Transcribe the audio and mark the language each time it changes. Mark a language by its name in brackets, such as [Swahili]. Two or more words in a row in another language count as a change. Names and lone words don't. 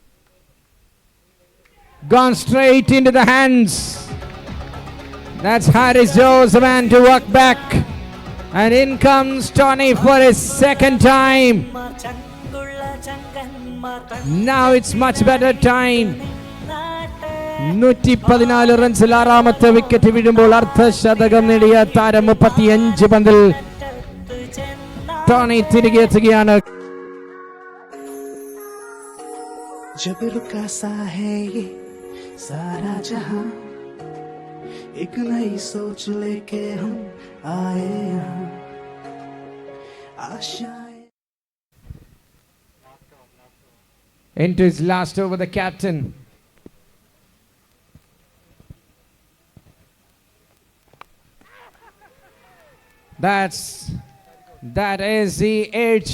[English] Gone straight into the hands. That's Harris Jones, the man to walk back. And in comes Tony for his second time. Now it's much better time. [Malayalam] 114 റൺസിൽ ആറാമത്തെ വിക്കറ്റ് വീഴുമ്പോൾ അർദ്ധശതകം നേടിയ താരം 35 പന്തിൽ ടോണി തിരികെ എത്തുകയാണ്. [Hindi] जब रुका सा है ये सारा जहां, एक नई सोच लेके हम आए यहाँ, आशाएं. [English] Into his last over, the captain. That is the edge.